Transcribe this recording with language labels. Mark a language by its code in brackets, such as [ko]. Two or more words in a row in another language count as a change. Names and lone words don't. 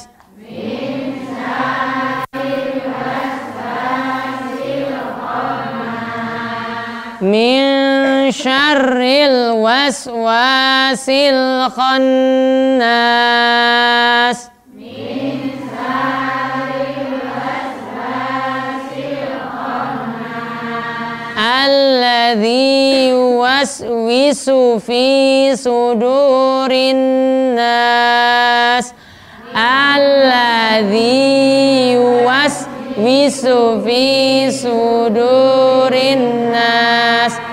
[ar] من شر الوسواس الخناس. من شر الوسواس الخناس. الذي يوسوس في صدور الناس. الذي يوسوس في صدور الناس.